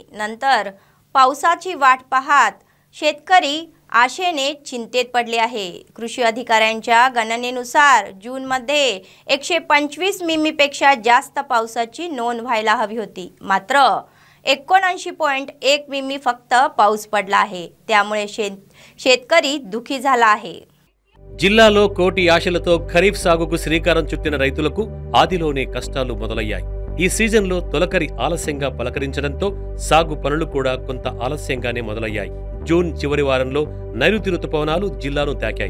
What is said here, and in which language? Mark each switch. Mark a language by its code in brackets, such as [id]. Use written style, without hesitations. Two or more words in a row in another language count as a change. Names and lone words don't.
[mr] नंतर पावसाची वाट पाहत शेतकरी आशेने चिंतेत पडले आहे. कृषी अधिकाऱ्यांच्या गणनेनुसार जूनमध्ये 125 मिमीपेक्षा जास्त पावसाची नोंद व्हायला हवी होती. मात्र 79.1 मिमी फक्त पाऊस पडला आहे. त्यामुळे शेतकरी दुखी झाला आहे. [te] జిల్లాలో కోటి ఆశలతో ఖరీఫ్ సాగుకు శ్రీకారం చుట్టిన రైతులకు ఆదిలోనే కష్టాలు మొదలయ్యాయి. ఈ సీజన్లో తొలకరి ఆలస్యంగా పలకరించడంతో సాగు పనులు కూడా కొంత ఆలస్యంగానే మొదలయ్యాయి. జూన్ చివరి వారంలో నైరుతి రుతుపవనాలు జిల్లాను తాకాయి.